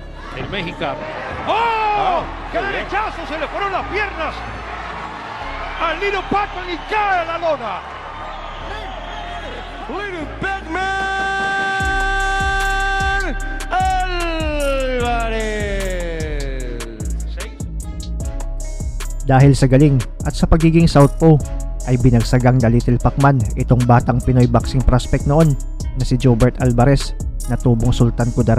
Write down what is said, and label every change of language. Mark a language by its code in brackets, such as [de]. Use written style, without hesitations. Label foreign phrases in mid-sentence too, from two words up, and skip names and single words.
[es] el mexicano. ¡Oh! ¡Qué derechazo! Se le fueron las piernas al Little Pac-Man y cae a la lona. Little Pac-Man Alvarez. [tl] Dahil sa galing at sa pagiging southpaw ay binagsagang na Little Pac-Man itong batang Pinoy [en] boxing prospect [tl] noon na si Jobert Alvarez na tubong Sultan Kudarat.